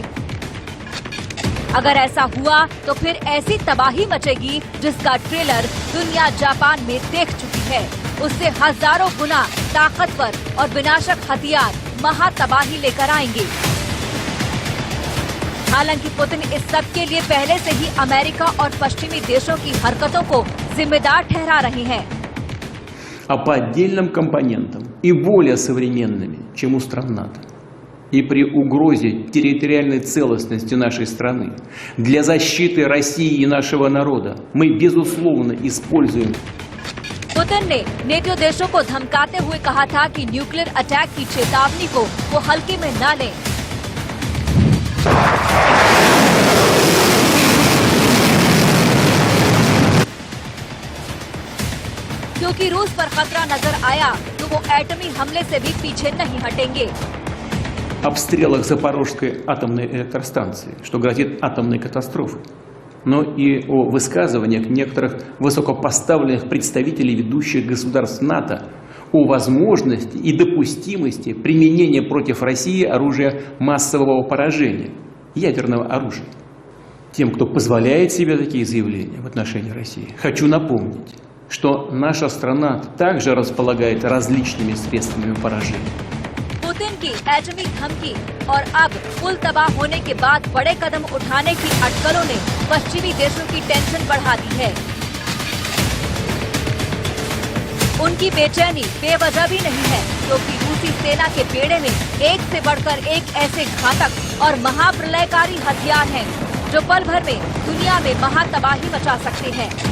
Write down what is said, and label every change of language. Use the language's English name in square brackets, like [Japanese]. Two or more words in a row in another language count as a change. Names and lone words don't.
[Hindi] अगर ऐसा हुआ तो फिर ऐसी तबाही मचेगी जिसका ट्रेलर दुनिया जापान में देख चुकी है। उससे हजारों गुना ताकतवर और विनाशक हथियार महातबाही लेकर आएंगे। हालांकि पुतिन इस सब के लिए पहले से ही अमेरिका और पश्चिमी देशों की हरकतों को जिम्मेदार ठहरा रहे हैं। [Russian] А по отдельным компонентам и более современными, чем у стран НАТО. и при угрозе территориальной целостности нашей страны, для защиты России и нашего народа мы, безусловно, используем. [Hindi] पुतिन ने नेटो देशों को धमकाते हुए कहा था कि [English] nuclear attack [Hindi] की चेतावनी को वो हल्के में न लें। क्योंकि रूस पर खतरा नजर आया तो वो एटमी हमले से भी पीछे नहीं हटेंगे। [Russian] Обстрелах Запорожской атомной электростанции, что грозит атомной катастрофой, но и о высказываниях некоторых высокопоставленных представителей ведущих государств НАТО о возможности и допустимости применения против России оружия массового поражения, ядерного оружия. Тем, кто позволяет себе такие заявления в отношении России, хочу напомнить, что наша страна также располагает различными средствами поражения. [Hindi] पुतिन की एटमी धमकी और अब पुल तबाह होने के बाद बड़े कदम उठाने की अटकलों ने पश्चिमी देशों की टेंशन बढ़ा दी है। उनकी बेचैनी बेवजह भी नहीं है, क्योंकि रूसी सेना के बेड़े में एक से बढ़कर एक ऐसे घातक और महाप्रलयकारी हथियार हैं, जो पल भर में दुनिया में महातबाही मचा सकते हैं।